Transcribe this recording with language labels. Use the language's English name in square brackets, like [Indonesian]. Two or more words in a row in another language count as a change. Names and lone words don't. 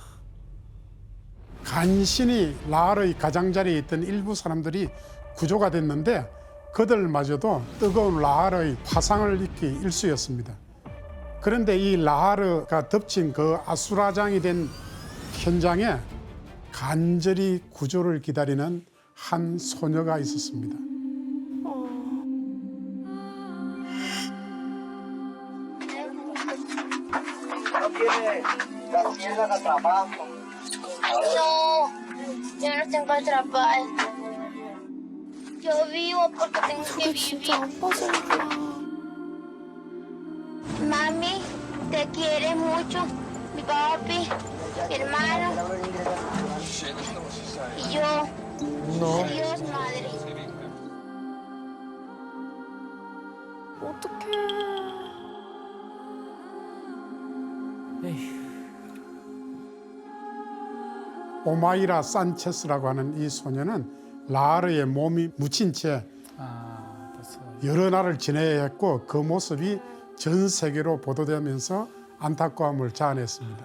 [Korean] 간신히 라하르의 가장자리에 있던 일부 사람들이 구조가 됐는데 그들마저도 뜨거운 라하르의 화상을 입기 일쑤였습니다. 그런데 이 라하르가 덮친 그 아수라장이 된 현장에 간절히 구조를 기다리는 한 소녀가 있었습니다. [Spanish] No, yo no tengo trabajo. Yo vivo porque tengo que [Korean] 그게 진짜 [Spanish] vivir. [Korean] 아빠 소리구나. [Spanish] Mami, te quiere mucho. Mi papi, mi hermano. Y yo. Adiós, madre. [Korean] 어떡해. 오마이라 산체스라고 하는 이 소녀는 라하르의 몸이 묻힌 채 여러 날을 지내야 했고 그 모습이 전 세계로 보도되면서 안타까움을 자아냈습니다.